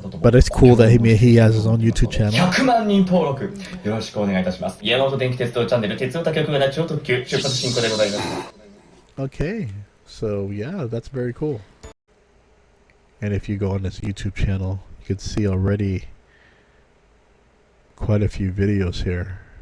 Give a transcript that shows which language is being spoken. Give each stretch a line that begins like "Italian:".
English: But it's cool that he has his own YouTube channel.
Japanese: 100万人登録よろしくお願いいたします。山本電気鉄道チャンネル鉄オタ局な超特急出発進行でございます。
English: Okay, so yeah, that's very cool. And if you go on this YouTube channel, you can see already quite a few videos here.